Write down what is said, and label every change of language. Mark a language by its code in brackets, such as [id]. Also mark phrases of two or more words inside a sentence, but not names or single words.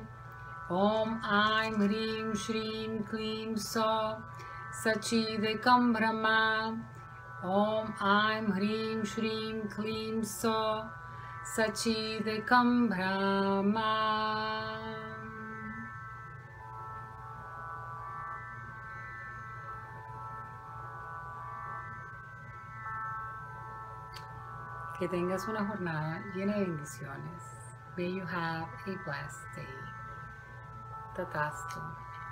[sa] Om Aim Hrim Shrim Klim So Sachidekam Brahma. Om Aim Hrim Shrim Klim So Sachidekam Brahma. [es] Que tengas una jornada llena de bendiciones. [en] May you have a blessed day. [sa] Tatastu.